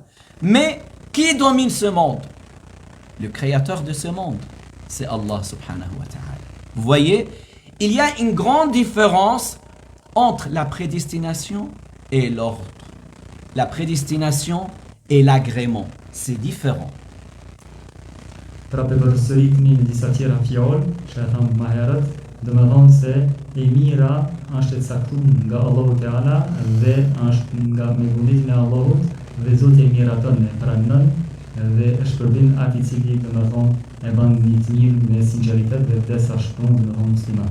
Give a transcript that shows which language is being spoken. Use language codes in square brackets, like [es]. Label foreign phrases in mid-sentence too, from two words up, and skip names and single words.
[fr] Mais qui domine ce monde? Le créateur de ce monde, c'est Allah [ar] سبحانه وتعالى. [fr] Vous voyez, il y a une grande différence entre la prédestination et l'ordre. La prédestination et l'agrément, c'est différent. [sq] Pra përsëritni në disa tjera fjalë, që e thamë më herët, domethënë se e mira është e caktuar nga Allahu Teala dhe është nga me vullnetin e Allahut dhe Zoti e miraton e pranon dhe e shpërblen atij i cili domethënë e bën një të mirë me sinqeritet dhe vdes ashtu domethënë musliman.